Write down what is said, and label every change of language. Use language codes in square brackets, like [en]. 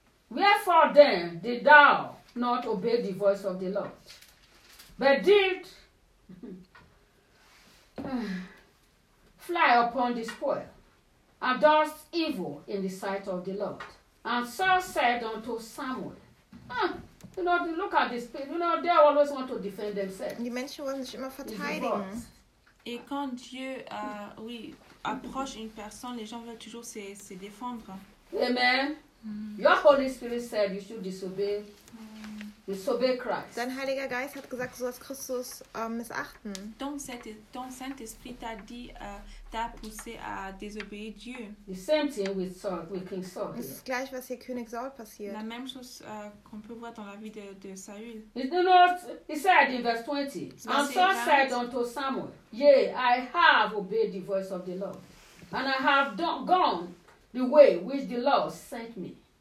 [en] Wherefore then did thou not obey the voice of the Lord, but did fly upon the spoil, and dost evil in the sight of the Lord? And Saul said unto Samuel, you know, look at this people. You know, they always want to defend themselves. [de] Die Menschen wollen sich immer verteidigen. [fr] Et quand Dieu, approche une personne, les gens veulent toujours se défendre. [en] Amen. Your Holy Spirit said you should disobey. Disobey Christ. [de] Dein Heiliger Geist hat gesagt, du sollst Christus missachten. [fr] Ton Saint-Esprit t'a dit, t'a poussé à désobéir Dieu. [en] The same thing with Saul, with King Saul. [de] Das ist gleich, was hier König Saul passiert. [fr] La même chose qu'on peut voir dans la vie de Saül. [en] He said in verse 20, and Saul said unto Samuel, yea, I have obeyed the voice of the Lord, and I have gone the way which the Lord sent me.